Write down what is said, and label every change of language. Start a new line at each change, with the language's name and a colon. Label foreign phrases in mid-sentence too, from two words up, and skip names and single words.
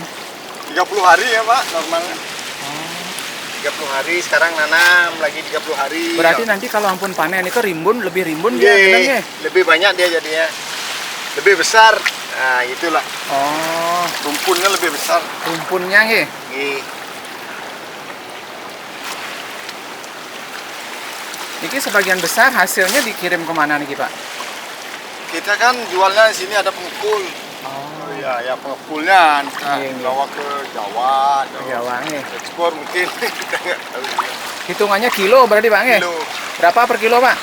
Indonesian: 30 hari ya Pak, normalnya. 30 hari, sekarang nanam lagi 30 hari. Berarti nanti kalau ampun panen itu lebih rimbun dia Iya, gedangnya? lebih banyak dia jadinya. Lebih besar. Nah, itulah. Oh, Rumpunnya lebih besar. rumpunnya nggih. Nggih. Niki sebagian besar hasilnya dikirim kemana nih Pak? Kita kan jualnya di sini ada pengepul. Oh, Ya, ya pengepulnya Iya. bawa ke Jawa, Jawa nggih. ekspor mungkin kita nggak tahu. Hitungannya kilo berarti Pak nggih? Kilo. Berapa per kilo Pak?